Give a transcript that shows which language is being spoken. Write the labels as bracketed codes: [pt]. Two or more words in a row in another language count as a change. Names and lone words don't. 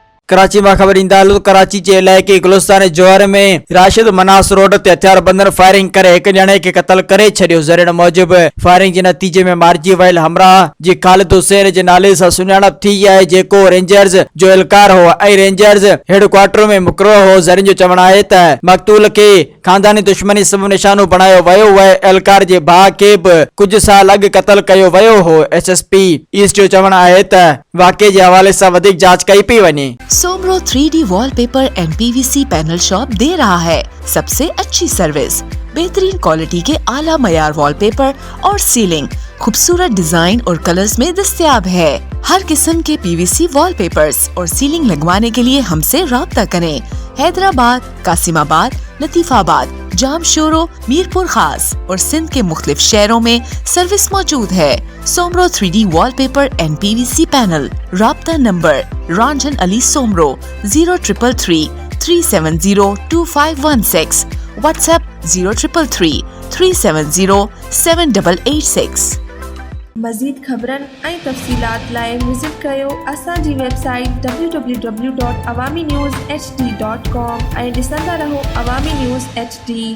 [sd] कराची में खबर ईंदा हलो। कराची के इलाइके गुलिस्तान जौहर में राशिद मनास रोड ते हथियारबंदनि फायरिंग करे एक ॼणे खे क़त्ल करे छॾियो। ज़रियन मूजिब फायरिंग जे नतीजे में मारिजी वियल हमराह जी ख़ालिद हुसैन जे नाले सां सुञाणप थी आहे, जेको रेंजर्स जो एहलकार हो ऐं रेंजर्स हेडक्वार्टर में मुक़ररु हो। ज़रियन जो चवणु आहे त मक़तूल खे खानदानी दुश्मनी सबबि निशानो बणायो वियो हो। एहलकार जे भाउ खे बि कुछ साल अॻु क़त्ल कयो वियो हो। एसएसपी ईस्ट जो चवणु आहे त वाक़े जे हवाले सां वधीक जांच कई पई वञे। [ur] सोमरो [en] 3D wallpaper and PVC panel shop [ur] دے رہا ہے سب سے اچھی سروس، بہترین کوالٹی کے اعلیٰ معیار وال پیپر اور سیلنگ خوبصورت ڈیزائن اور کلرز میں دستیاب ہے. ہر قسم کے PVC وال پیپرز اور سیلنگ لگوانے کے لیے ہم سے رابطہ کریں. حیدرآباد، قاسم آباد، لطیف آباد، جامشورو، میرپور خاص اور سندھ کے مختلف شہروں میں سروس موجود ہے. सोमरो [en] 3D wallpaper and PVC panel. [ur] رابطہ نمبر رنجن علی سومرو 0333 370 2516، واٹس ایپ 0333 370 7886. [sd] मज़ीद ख़बरन ऐं तफ़सीलात लाइ विज़िट कयो असांजी वेबसाइट www.awamiNewsHD.com ऐं ॾिसंदा रहो अवामी न्यूज़ HD।